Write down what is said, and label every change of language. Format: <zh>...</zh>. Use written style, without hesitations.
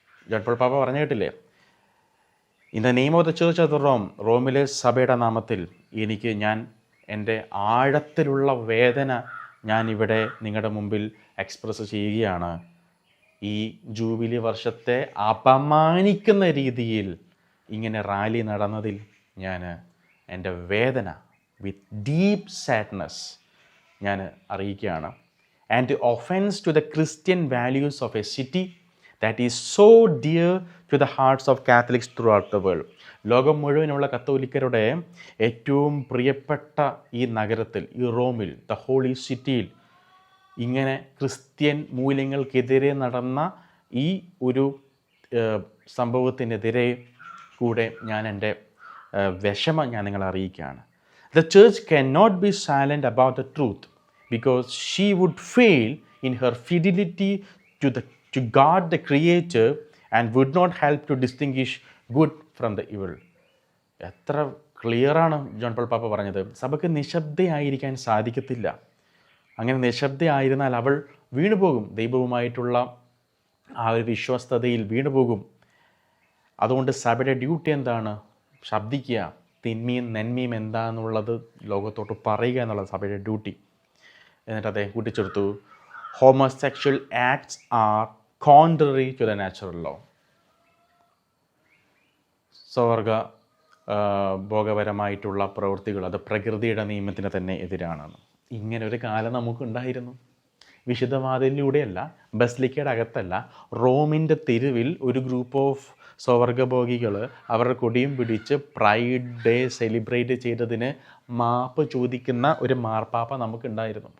<ml>John Paul പാപ്പ പറഞ്ഞു കേട്ടില്ലേ,</ml> <en>in the name of the church of Rome,</en> <ml>റോമിലെ സഭയുടെ നാമത്തിൽ ഞാൻ എൻ്റെ ആഴത്തിലുള്ള വേദന ഞാനിവിടെ നിങ്ങളുടെ മുമ്പിൽ എക്സ്പ്രസ് ചെയ്യുകയാണ്. ഈ ജൂബിലി വർഷത്തെ അപമാനിക്കുന്ന രീതിയിൽ ഇങ്ങനെ റാലി നടന്നതിൽ ഞാൻ എൻ്റെ വേദന</ml> <en>with deep sadness</en> <ml>ഞാൻ അറിയിക്കുകയാണ്.</ml> <en>And offence to the Christian values of a city that is so dear to the hearts of Catholics throughout the world.</en> <ml>ലോകം മുഴുവനുള്ള കത്തോലിക്കരുടെ ഏറ്റവും പ്രിയപ്പെട്ട ഈ നഗരത്തിൽ, ഈ റോമിൽ, ദ ഹോളി സിറ്റിയിൽ ഇങ്ങനെ ക്രിസ്ത്യൻ മൂല്യങ്ങൾക്കെതിരെ നടന്ന ഈ ഒരു സംഭവത്തിനെതിരെ കൂടെ ഞാൻ എൻ്റെ വിഷമം ഞാൻ നിങ്ങളെ അറിയിക്കുകയാണ്.</ml> <en>The church cannot be silent about the truth because she would fail in her fidelity to God the Creator and would not help to distinguish good from the evil.</en> <ml>എത്ര ക്ലിയറാണ് ജോൺ പോൾ പാപ്പ പറഞ്ഞത്. സഭയ്ക്ക് നിശബ്ദയായിരിക്കാൻ സാധിക്കത്തില്ല. അങ്ങനെ നിശബ്ദയായിരുന്നാൽ അവൾ വീണുപോകും, ദൈവവുമായിട്ടുള്ള ആ ഒരു വിശ്വസ്തതയിൽ വീണുപോകും. അതുകൊണ്ട് സഭയുടെ ഡ്യൂട്ടി എന്താണ്? ശബ്ദിക്കുക, തിന്മയും നന്മയും എന്താണെന്നുള്ളത് ലോകത്തോട്ട് പറയുക എന്നുള്ളത് സഭയുടെ ഡ്യൂട്ടി. എന്നിട്ട് അദ്ദേഹം കൂട്ടിച്ചേർത്തു,</ml> <en>homosexual acts are contrary to the natural law.</en> <ml>സ്വർഗ ഭോഗപരമായിട്ടുള്ള പ്രവൃത്തികൾ അത് പ്രകൃതിയുടെ നിയമത്തിന് തന്നെ എതിരാണെന്ന്. ഇങ്ങനെ ഒരു കാലം നമുക്കുണ്ടായിരുന്നു. വിശുദ്ധവാതിലൂടെയല്ല, ബസിലിക്കയുടെ അകത്തല്ല, റോമിൻ്റെ തെരുവിൽ ഒരു ഗ്രൂപ്പ് ഓഫ് സ്വർഗഭോഗികൾ അവരുടെ കൊടിയും പിടിച്ച് പ്രൈഡ് ഡേ സെലിബ്രേറ്റ് ചെയ്തതിന് മാപ്പ് ചോദിക്കുന്ന ഒരു മാർപ്പാപ്പ നമുക്കുണ്ടായിരുന്നു.</ml>